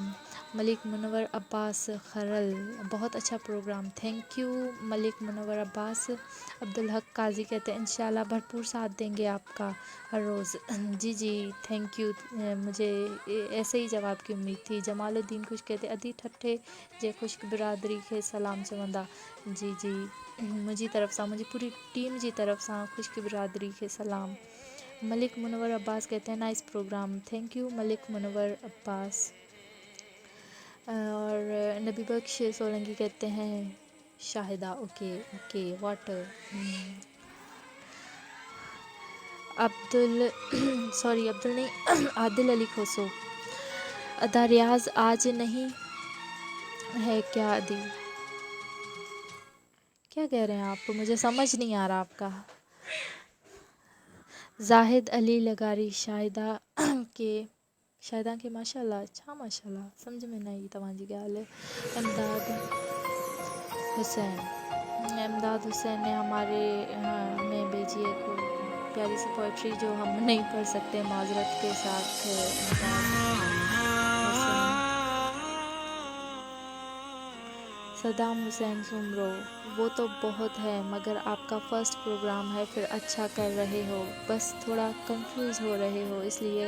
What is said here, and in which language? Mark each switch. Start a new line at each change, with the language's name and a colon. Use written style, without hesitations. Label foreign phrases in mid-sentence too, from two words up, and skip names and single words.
Urdu: ملک منور عباس کھرل، بہت اچھا پروگرام,
English: thank you
Urdu: मलिक मुनव्वर अब्बास। عبدالحق قاضی کہتے ہیں ان شاءاللہ بھرپور ساتھ دیں گے آپ کا ہر روز. جی جی
English: thank you,
Urdu: مجھے ایسے ہی جواب کی امید تھی.
Sindhi: जमालुद्दीन खुश कहते अदी ठठे जे खुश्क बिरादरी खे सलाम चवंदा। जी जी मुंहिंजी तरफ़ सां, मुंहिंजी पूरी टीम जी तरफ़ सां खुश्क बिरादरी खे सलाम।
Urdu: ملک منور عباس کہتے ہیں
English: nice program, thank you
Urdu: मलिक मुनव्वर अब्बास। اور نبی بخش سولنگی کہتے ہیں شاہدہ
English: okay okay what.
Urdu: عبدل سوری عبدل نہیں عادل علی کھوسو، ادا ریاض آج نہیں ہے کیا ادی، کیا کہہ رہے ہیں آپ، مجھے سمجھ نہیں آ رہا آپ کا.
Sindhi: जाहिद अली लगारी शाहिदा के माशाल्लाह, अच्छा माशाल्लाह समझ में न आई तव्हांजी ॻाल्हि।
Urdu: امداد حسین نے ہمیں بھیجی ایک پیاری سی پوئٹری جو ہم نہیں پڑھ سکتے، معذرت کے ساتھ. صدام حسین سومرو، وہ تو بہت ہے مگر آپ کا فرسٹ پروگرام ہے، پھر اچھا کر رہے ہو، بس تھوڑا کنفیوز ہو رہے ہو اس لیے.